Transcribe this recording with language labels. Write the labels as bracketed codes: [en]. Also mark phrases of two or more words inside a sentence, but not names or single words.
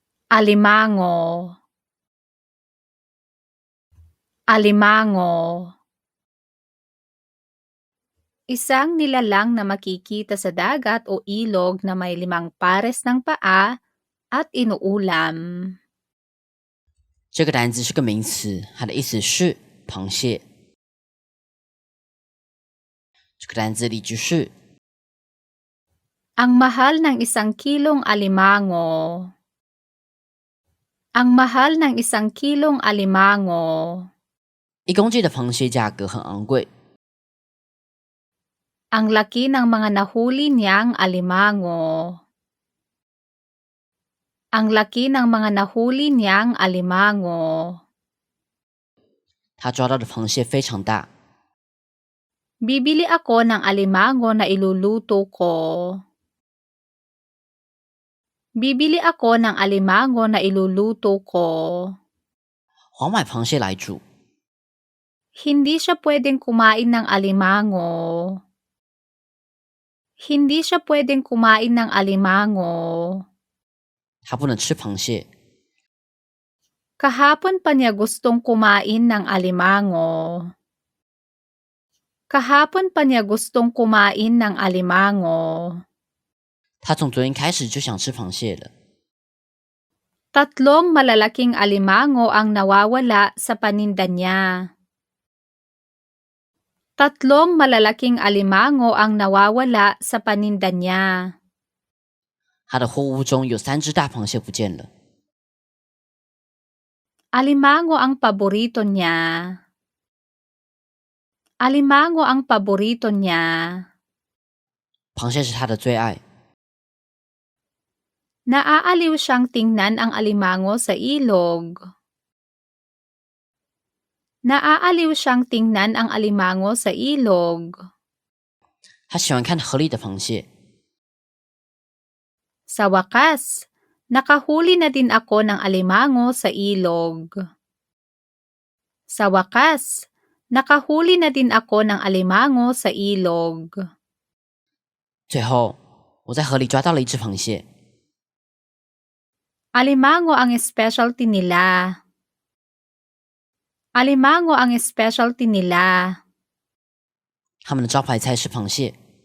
[tl] alimango, alimango. Isang nilalang na makikita sa dagat o ilog na may 5 pares ng paa at inuulam. [zh] 这个单词是个名词，它的意思是螃蟹。这个单词例句是 [tl] Ang mahal ng 1 kilong alimango. Ang mahal ng 1 kilong alimango. [zh] 1 公斤的螃蟹价格很昂贵。 [tl] Ang laki ng mga nahuli niyang alimango. Ang laki ng mga nahuli niyang alimango. [zh] 他抓到的螃蟹非常大。 [tl] Bibili ako ng alimango na iluluto ko. Bibili ako ng alimango na iluluto ko. [zh] 我买螃蟹来煮。 [tl] Hindi siya pwedeng kumain ng alimango. Hindi siya pwedeng kumain ng alimango. [zh] 他不能吃螃蟹。 [tl] Kahapon pa niya gustong kumain ng alimango. Kahapon pa niya gustong kumain ng alimango. [zh] 他从昨天开始就想吃螃蟹了。 [tl] 3 malalaking alimango ang nawawala sa paninda niya. 3 malalaking alimango ang nawawala sa paninda niya. [zh] 他的货物中有3只大螃蟹不见了。 [tl] Alimango ang paborito niya. Alimango ang paborito niya. [zh] 螃蟹是他的最爱。 [tl] Naaaliw siyang tingnan ang alimango sa ilog. Naaaliw siyang tingnan ang alimango sa ilog. [zh] 他喜欢看河里的螃蟹。 [tl] Sa wakas, nakahuli na din ako ng alimango sa ilog. Sa wakas, nakahuli na din ako ng alimango sa ilog. [zh] 最后，我在河里抓到了一只螃蟹。 [tl] Alimango ang specialty nila. Alimango ang specialty nila. [zh] 他们的招牌菜是螃蟹。